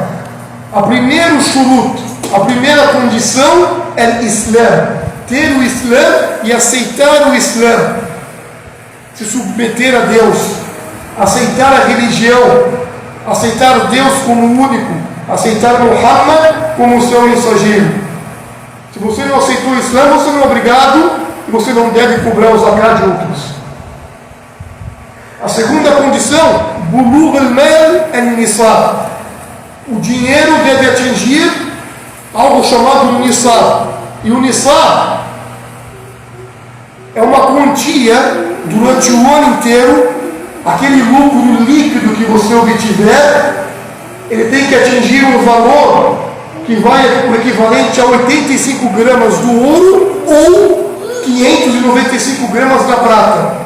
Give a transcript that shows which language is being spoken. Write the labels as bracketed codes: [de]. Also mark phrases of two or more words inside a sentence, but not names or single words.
[pt] A primeiro shurut, a primeira condição é o Islã, ter o Islã e aceitar o Islã, se submeter a Deus, aceitar a religião, aceitar Deus como único, aceitar Muhammad como seu mensageiro. Se você não aceitou o Islã, você não é obrigado e você não deve cobrar o zakat de outros. A segunda condição, [ar] بلوغ المال النصاب. [pt] O dinheiro deve atingir algo chamado nisab. E o nisab é uma quantia durante o ano inteiro. Aquele lucro líquido que você obtiver, ele tem que atingir um valor que vai o equivalente a 85 gramas do ouro ou 595 gramas da prata.